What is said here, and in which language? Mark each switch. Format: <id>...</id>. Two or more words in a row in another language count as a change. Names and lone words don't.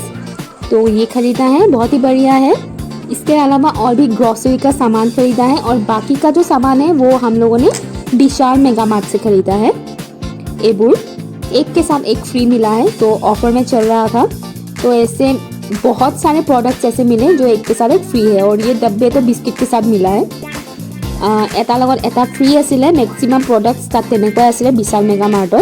<hi>तो ये खरीदा है, बहुत ही बढ़िया है। इसके अलावा और भी ग्रॉसरी का सामान खरीदा है और बाकी का जो सामान है वो हम लोगों ने विशाल मेगा मार्ट से खरीदा है। एबुर एक के साथ एक फ्री मिला है, तो ऑफर में चल रहा था। तो ऐसे बहुत सारे प्रोडक्ट्स ऐसे मिले जो एक के साथ एक फ्री है। और ये डब्बे तो बिस्किट के साथ मिला है।</hi> <as>এটা লগত এটা ফ্ৰী আছিলে।</as> <en>maximum products</en> <as>তাত তেনেকৈ আছিলে বিশাল মেগা মাৰ্টত।</as>